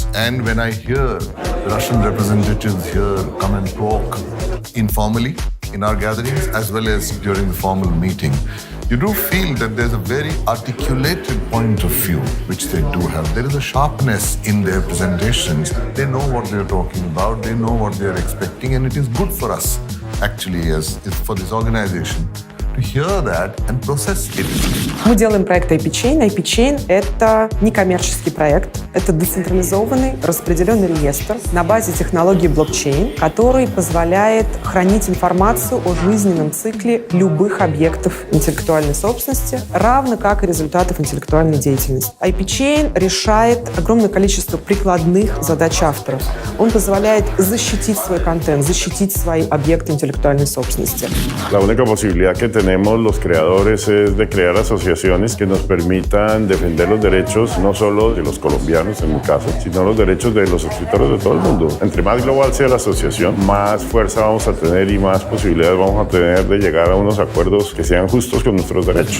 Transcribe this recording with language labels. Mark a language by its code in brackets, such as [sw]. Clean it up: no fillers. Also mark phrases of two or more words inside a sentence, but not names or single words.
[en] And when I hear Russian representatives here come and talk informally in our gatherings as well as during the formal meeting, you do feel that there's a very articulated point of view, which they do have. There is a sharpness in their presentations. They know what they're talking about, they know what they're expecting, and it is good for us, actually, as for this organization, to hear that and process it. [ru] Мы делаем проект IP-Chain. IP-Chain — это некоммерческий проект. Это децентрализованный распределенный реестр на базе технологии блокчейн, который позволяет хранить информацию о жизненном цикле любых объектов интеллектуальной собственности, равно как и результатов интеллектуальной деятельности. IP-Chain решает огромное количество прикладных задач авторов. Он позволяет защитить свой контент, защитить свои объекты интеллектуальной собственности. [es] La única posibilidad que tenemos los creadores es de crear asociaciones que nos permitan defender los derechos no solo de los colombianos en mi caso, sino los derechos de los escritores de todo el mundo. Entre más global sea la asociación, más fuerza vamos a tener y más posibilidades vamos a tener de llegar a unos acuerdos que sean justos con nuestros derechos.